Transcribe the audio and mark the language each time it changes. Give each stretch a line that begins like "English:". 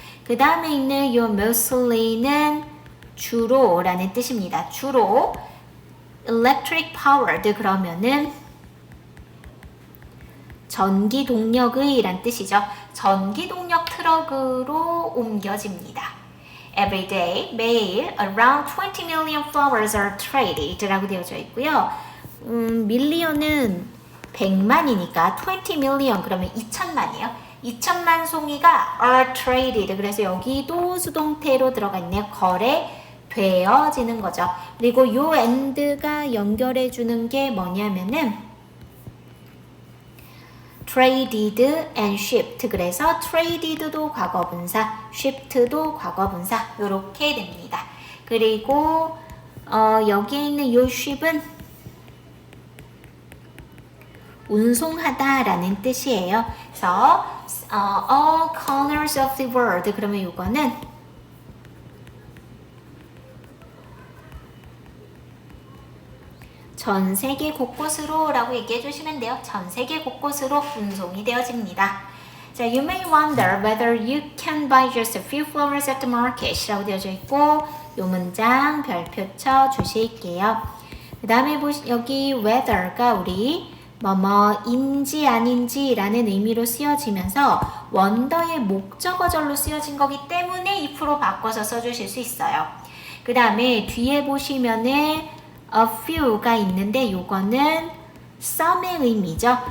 Korean: 그 다음에 있는 요 mostly는 주로 라는 뜻입니다. 주로 electric powered 그러면은 전기 동력의 란 뜻이죠. 전기 동력 트럭으로 옮겨집니다.
English: Every day, 매일 around 20 million flowers are traded 라고 되어져 있고요.
Korean: 밀리언은 100만이니까 20 million 그러면 2천만이에요. 2천만 송이가 are traded 그래서 여기도 수동태로 들어가 있네요. 거래되어지는 거죠. 그리고 요 and가 연결해 주는 게 뭐냐면은 traded and shipped 그래서 traded도 과거분사, shipped도 과거분사 요렇게 됩니다. 그리고 여기에 있는 요 ship은 운송하다 라는 뜻이에요. 그래서 all corners of the world 그러면 요거는 전 세계 곳곳으로 라고 얘기해 주시면 돼요. 전 세계 곳곳으로 운송이 되어집니다.
English: 자, you may wonder whether you can buy just a few flowers at the market 라고 되어져 있고 요 문장 별표 쳐 주실게요.
Korean: 그 다음에 여기 whether가 우리 뭐뭐인지 아닌지 라는 의미로 쓰여지면서 원더의 목적어절로 쓰여진 거기 때문에 if로 바꿔서 써주실 수 있어요. 그 다음에 뒤에 보시면은 a few가 있는데 요거는 some의 의미죠.